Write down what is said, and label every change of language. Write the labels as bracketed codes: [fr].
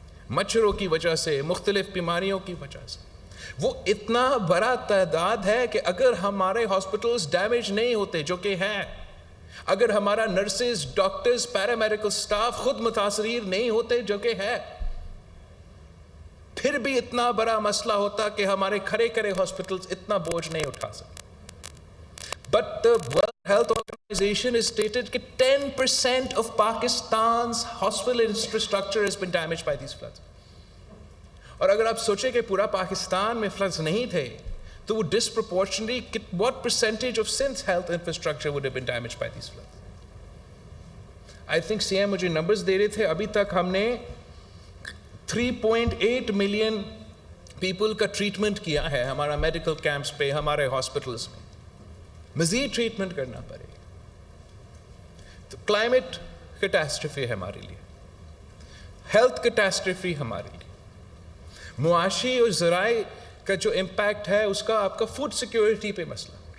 [ur] مچھروں کی وجہ سے, مختلف بیماریوں کی وجہ سے, وہ اتنا بڑا تعداد ہے کہ اگر ہمارے ہاسپٹلز ڈیمیج نہیں ہوتے جو کہ ہیں, اگر ہمارا نرسز, ڈاکٹرز, پیرامیڈیکل سٹاف خود متاثرین نہیں ہوتے جو کہ ہے, پھر بھی اتنا بڑا مسئلہ ہوتا کہ ہمارے کھڑے ہاسپٹلز اتنا بوجھ نہیں اٹھا سکتے. [en] But the World Health Organization has stated that 10% of Pakistan's hospital infrastructure has been damaged by these floods. [ur] اور اگر آپ سوچیں کہ پورا پاکستان میں فلڈز نہیں تھے تو وہ [en] disproportionately what percentage of Sindh's health infrastructure would have been damaged by these floods? I think [ur] CM مجھے نمبرز دے رہے تھے, ابھی تک ہم نے 3.8 ملین پیپل کا ٹریٹمنٹ کیا ہے ہمارا میڈیکل کیمپس پہ, ہمارے ہاسپٹلز میں. مزید ٹریٹمنٹ کرنا پڑے گا. تو کلائمیٹ کیٹاسٹرفی ہے ہمارے لیے, ہیلتھ کیٹاسٹرفی ہمارے لیے, معاشی اور زرعی کا جو امپیکٹ ہے اس کا آپ کا فوڈ سیکیورٹی پہ مسئلہ.